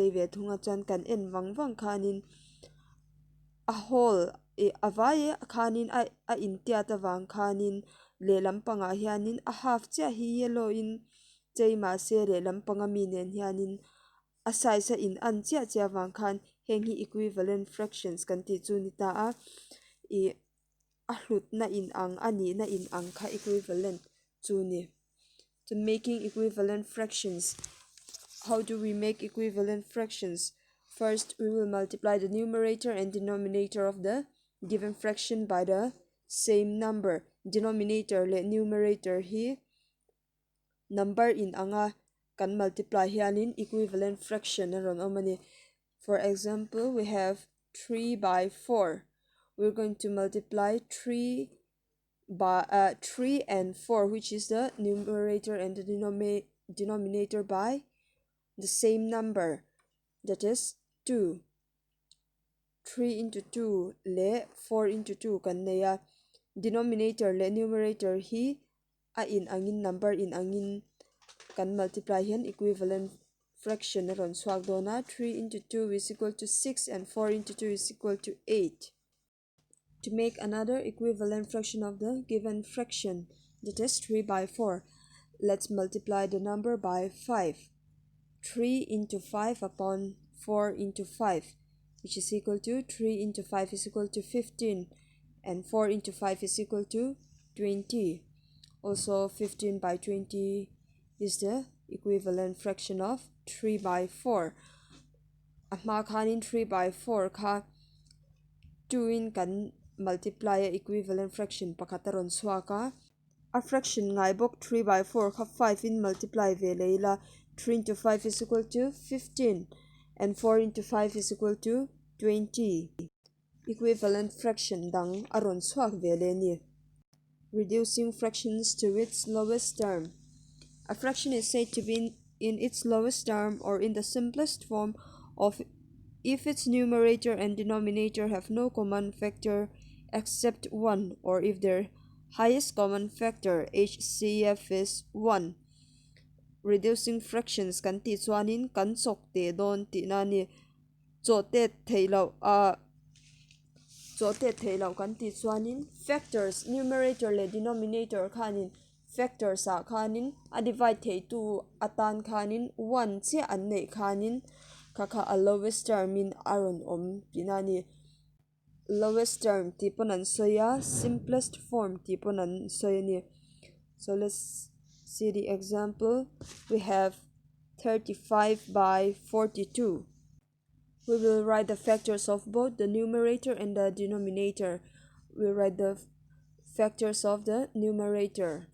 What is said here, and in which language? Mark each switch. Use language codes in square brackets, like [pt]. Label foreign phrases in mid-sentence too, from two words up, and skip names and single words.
[hmr] chei ve thunga chuan kan en wang khanin a whole avai khanin a in tia ta wang khanin le lampanga hianin a half cha hi yellow in chei ma se le lampanga mi nen hianin a size in an cha wang khan heng hi [en] equivalent fractions [hmr] kan ti chu ni ta a hlut na in ang ani na in ang kha equivalent chu ni. [en] To making equivalent fractions, how do we make equivalent fractions? First, we will multiply the numerator and denominator of the given fraction by the same number. [hmr] Denominator le numerator hi number in anga kan multiply hianin [en] equivalent fraction [hmr] na ron omani. [en] For example, we have 3/4. We're going to multiply 3 and 4, which is the numerator and the denominator, by the same number, that is 2. [hmr] 3 into 2 le 4 into 2 kan neya denominator le numerator hi a in angin number in angin kan multiply hian [en] equivalent fraction [hmr] na ron swak dona. [en] 3 into 2 is equal to 6 and 4 into 2 is equal to 8. To make another equivalent fraction of the given fraction, that is 3/4, let's multiply the number by 5. 3 into 5 upon 4 into 5, which is equal to 3 into 5 is equal to 15, and 4 into 5 is equal to 20. Also 15/20 is the equivalent fraction of 3/4. [hmr] Ahma khanin 3/4 kha 2 in kan multiply [en] equivalent fraction [hmr] pakataron swaka a fraction ngai bok 3/4 kha 5 in multiply ve leila [en] 3 into 5 is equal to 15 and 4 into 5 is equal to 20. Equivalent fraction [hmr] dang aron swak ve le ni. [en] Reducing fractions to its lowest term. A fraction is said to be in its lowest term or in the simplest form of if its numerator and denominator have no common factor except 1, or if their highest common factor HCF is 1. Reducing fractions [hmr] kan ti chuanin kan chok te don ti na ni chote theilo kan ti chuanin factors numerator le denominator khanin factors a khanin a divide thei tu atan khanin 1 che an nei khanin kha a [en] lowest term [hmr] in aron om tinani. [en] Lowest term [hmr] ti ponan soya, [en] simplest form [hmr] ti ponan soya ni. [en] So let's see the example. We have 35/42. We will write the factors of both the numerator and the denominator. We'll write the factors of the numerator.